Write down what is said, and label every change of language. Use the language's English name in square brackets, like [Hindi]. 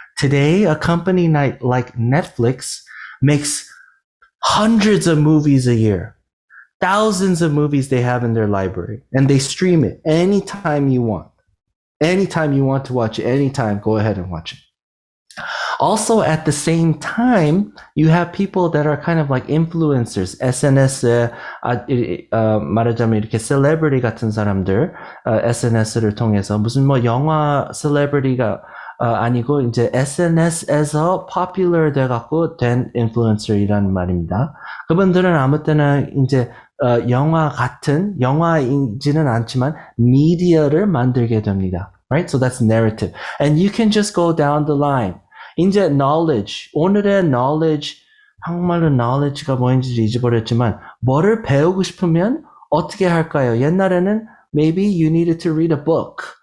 [English] Today, a company like Netflix makes hundreds of movies a year. Thousands of movies they have in their library. And they stream it anytime you want. Anytime you want to watch it, anytime, go ahead and watch it. Also, at the same time, you have people that are kind of like influencers. [Korean] SNS에 말하자면 이렇게 셀레브리티 같은 사람들, SNS를 통해서 무슨 뭐 영화 셀레브리티가 아니고 이제 SNS에서 popular 돼갖고 된 influencer이라는 말입니다. 그분들은 아무 때나 이제 영화이지는 않지만 미디어를 만들게 됩니다. [English] Right? So that's narrative. And you can just go down the line. [Korean] 이제 knowledge, 오늘의 knowledge, 한국말로 knowledge가 뭐인지 잊어버렸지만 뭐를 배우고 싶으면 어떻게 할까요? [English] 옛날에는 maybe you needed to read a book.